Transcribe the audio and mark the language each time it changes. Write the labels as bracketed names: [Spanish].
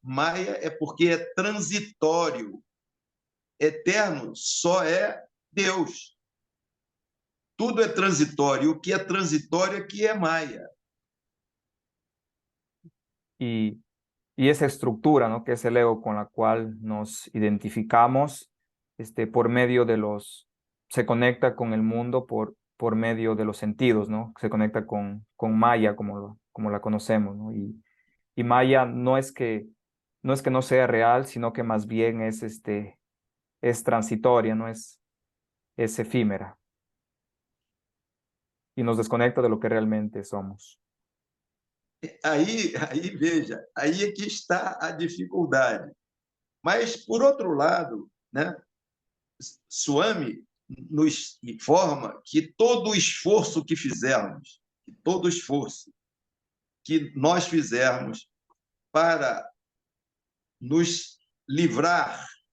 [Portuguese] Maya é porque é transitório. Eterno só é Deus. Tudo é transitório. O que é transitório é que é Maya. [Spanish] Y, y esa estructura, ¿no? Que es el ego con la cual nos identificamos, por medio de se conecta con el mundo por medio de los sentidos, ¿no? Se conecta con Maya como la conocemos, ¿no? Y Maya no es que no sea real, sino que más bien es transitoria, ¿no? Es efímera y nos desconecta de lo que realmente somos. [Portuguese] Aí veja, aí é que está a dificuldade. Mas, por outro lado, né, Swami nos informa que todo o esforço que fizermos, todo o esforço que nós fizermos para nos livrar